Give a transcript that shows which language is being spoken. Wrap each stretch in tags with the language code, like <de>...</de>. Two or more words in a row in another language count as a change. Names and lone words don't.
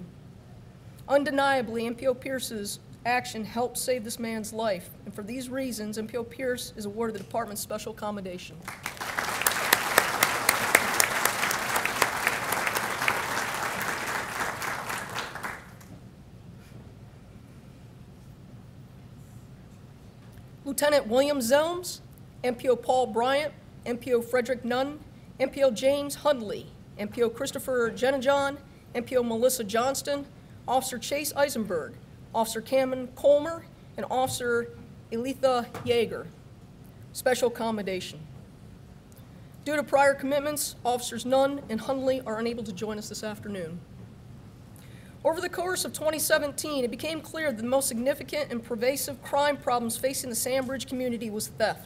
<en>Undeniably, MPO Pierce's action helped save this man's life, and for these reasons, MPO Pierce is awarded the department's special commendation. Lieutenant William Zelms, MPO Paul Bryant, MPO Frederick Nunn, MPO James Hundley, MPO Christopher Jenajon, MPO Melissa Johnston, Officer Chase Eisenberg, Officer Cameron Colmer, and Officer Elitha Yeager. Special commendation. Due to prior commitments, Officers Nunn and Hundley are unable to join us this afternoon. Over the course of 2017, it became clear that the most significant and pervasive crime problems facing the Sandbridge community was theft.</en>